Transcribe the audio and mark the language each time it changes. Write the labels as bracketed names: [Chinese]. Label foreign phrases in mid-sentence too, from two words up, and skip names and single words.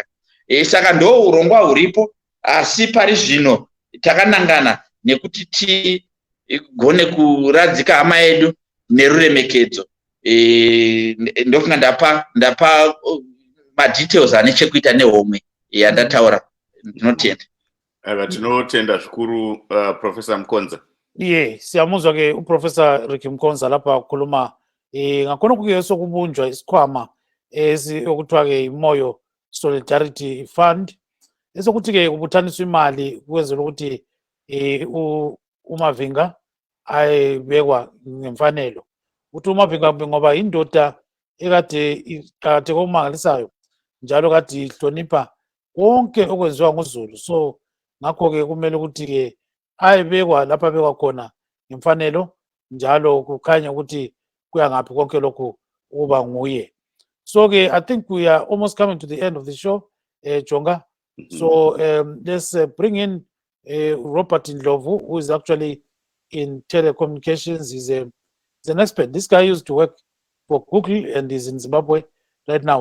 [Shona] Saka ndo urongwa huripo, asi pari zvino takanangana nekuti tigone kuradzika hama yedu neruremekedzo. Ndofunga ndapa madetails ane chekuita nehomwe yandataura. Ndinotenda. Tinotenda zvikuru Professor Mukonza. [North Ndebele] Siyamuzwa ke uProfessor Ricky Mukonza lapha kukhuluma ngakhona kuyeso kubunjwa isikhwama okuthiwa ke iMoyo Solidarity Fund, esokuthi ke kubuthaniswa imali kwenzela ukuthi uMavinga ayebekwa ngemfanelo. Uthi uMavinga ngoba indoda ekade iqhathe komangalisayo njalo kade ihlonipha konke okwenziwa nguZulu. So ngakho ke kumele ukuthi ke ayebekwa lapha abekwa khona ngemfanelo njalo kukhanya ukuthi kuya ngaphi konke lokho ukuba nguye. [English] So ke I think we are almost coming to the end of the show, Jonga. So let's bring in Robert Ndlovu, who is actually in telecommunications. He's an expert. This guy used to work for Google and is in Zimbabwe right now.